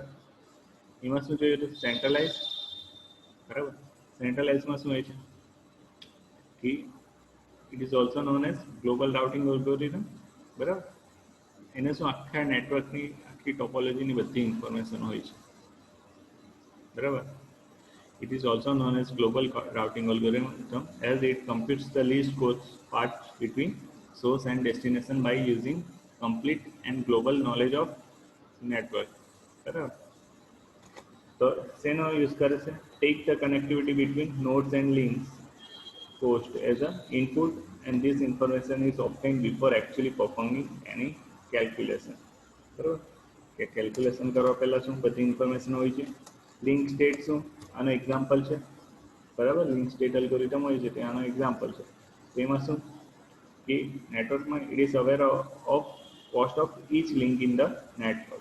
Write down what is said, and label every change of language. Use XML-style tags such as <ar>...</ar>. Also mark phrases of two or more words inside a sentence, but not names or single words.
<gu>એમાં શું જોયું હતું, સેન્ટ્રલાઇઝ. બરાબર. સેન્ટ્રલાઇઝમાં શું હોય છે કે</gu> <en>it is also known as global routing algorithm.</en> <gu>બરાબર. એને શું આખા નેટવર્કની આખી ટોપોલોજીની બધી ઇન્ફોર્મેશન હોય છે. બરાબર.</gu> <en>It is also known as global routing algorithm as it computes the least cost path between source and destination by using complete and global knowledge of network.</en> <gu>બરાબર. તો શેનો યુઝ કરે છે?</gu> <en>Take the connectivity between nodes and links cost as an input, and this information is obtained before actually performing any calculation.</en> <gu>બરાબર કે કેલ્ક્યુલેશન કરવા પહેલાં શું બધી ઇન્ફોર્મેશન હોય છે.</gu> <en>link state</en> <gu>શું આનો એક્ઝામ્પલ છે. બરાબર,</gu> <en>link state algorithm</en> <gu>હોય છે તે આનો એક્ઝામ્પલ છે. તેમાં શું કે નેટવર્કમાં</gu> <en>it is aware of cost of each link in the network.</en>